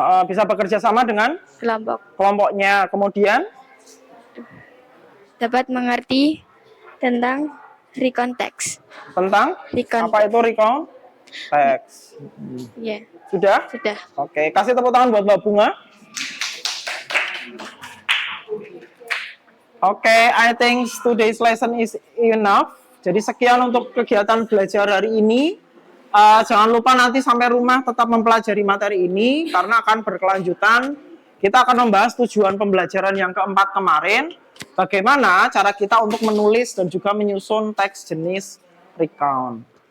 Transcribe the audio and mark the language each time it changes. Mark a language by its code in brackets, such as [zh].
[id] Bisa bekerja sama dengan kelompoknya. Kemudian dapat mengerti tentang recount text. Tentang? Apa itu recount text? Ya. Sudah? Sudah. Oke, kasih tepuk tangan buat Mbak Bunga. [en] Oke, I think today's lesson is enough. [id] Jadi sekian untuk kegiatan belajar hari ini. Jangan lupa nanti sampai rumah tetap mempelajari materi ini karena akan berkelanjutan. Kita akan membahas tujuan pembelajaran yang keempat kemarin. Bagaimana cara kita untuk menulis dan juga menyusun teks jenis recount.